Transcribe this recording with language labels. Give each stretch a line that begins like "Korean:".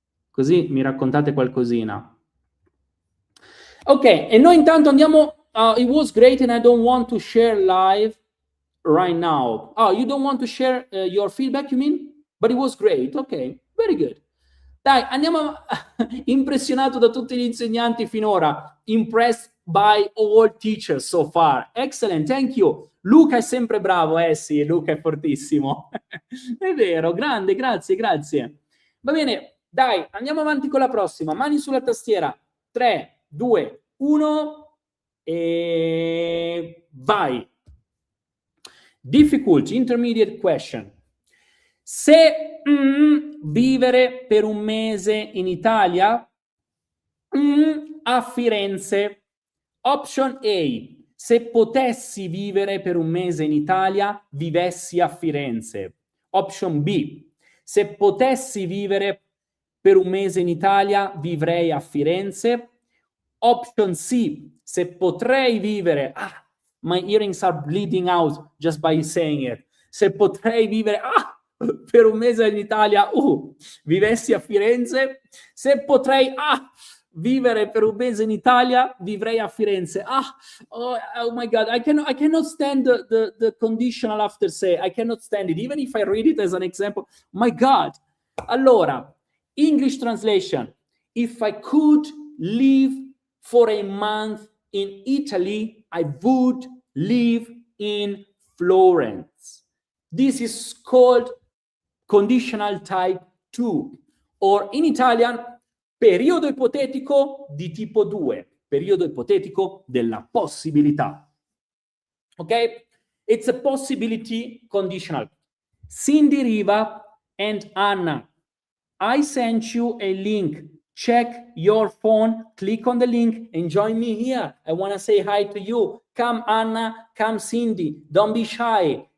Italian: Così mi raccontate qualcosina. Ok, e noi intanto andiamo.
English: It was great and I don't want to share live right now. Oh, you don't want to share your feedback, you mean? But it was great. Ok, very good.
Italian: Dai, andiamo. Impressionato da tutti gli insegnanti finora.
English: Impressed by all teachers so far. Excellent, thank you.
Italian: Luca è sempre bravo, sì, Luca è fortissimo. È vero, grande, grazie, grazie. Va bene, dai, andiamo avanti con la prossima. Mani sulla tastiera. 3, 2, 1 e vai.
English: Difficult, intermediate question.
Italian: Se vivere per un mese in Italia, a Firenze.
English: Option A.
Italian: Se potessi vivere per un mese in Italia, vivessi a Firenze.
English: Option B.
Italian: Se potessi vivere per un mese in Italia, vivrei a Firenze.
English: Option C.
Italian: Se potrei vivere...
English: my earrings are bleeding out just by saying it.
Italian: Se potrei vivere... per un mese in Italia, vivessi a Firenze. Se potrei... vivere per un mese in Italia, vivrei a Firenze.
English: Oh my God, I cannot stand the conditional after say. I cannot stand it, even if I read it as an example. My God. Allora, English translation. If I could live for a month in Italy, I would live in Florence. This is called conditional type 2, or in Italian,
Italian: periodo ipotetico di tipo 2, periodo ipotetico della possibilità.
English: Ok? It's a possibility conditional. Cindy Riva and Anna, I sent you a link. Check your phone, click on the link and join me here. I want to say hi to you. Come Anna, come Cindy, don't be shy.